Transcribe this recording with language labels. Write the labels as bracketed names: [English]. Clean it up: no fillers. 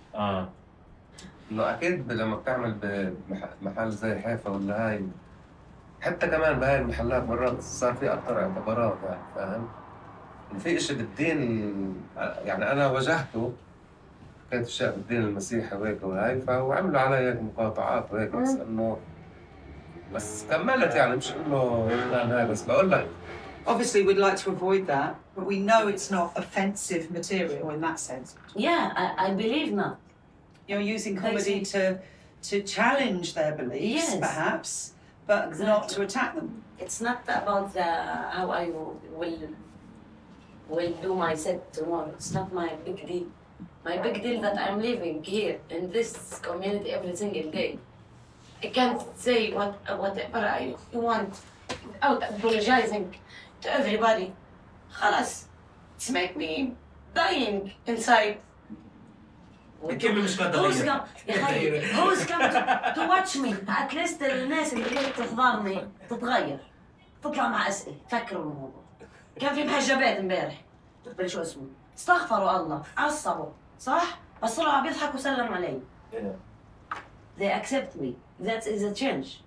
[Arabic] انه اكيد لما بتعمل بمحل زي حيفا ولا هاي، حتى كمان بهاي المحلات مرات صار في اكثر اعتبارات، يعني فاهم؟ في اشي بالدين، يعني انا واجهته كانت اشياء بالدين المسيحي وهيك وهاي، فهو عملوا علي هيك مقاطعات وهيك بس انه بس كملت، يعني مش انه هاي، بس بقول لك [English] obviously we'd like to avoid that, but we know it's not offensive material in that sense. Yeah, I believe not. You're using comedy to challenge their beliefs, yes, perhaps, but exactly, not to attack them. It's not about how I will do my set tomorrow. It's not my big deal. My big deal that I'm living here in this community every single day. I can't say whatever I want without apologizing to everybody. [Arabic] خلاص. [English] It's make me dying inside. Who's come to watch me? At least [Arabic] الناس اللي قاعدة تحضرني تتغير. تطلع مع أسئلة، تفكروا بالموضوع. كان في محجبات امبارح. بلش شو اسمه؟ استغفروا الله، عصبوا، صح؟ بس طلعوا عم يضحكوا وسلموا علي. [English] They accept me. That is a change.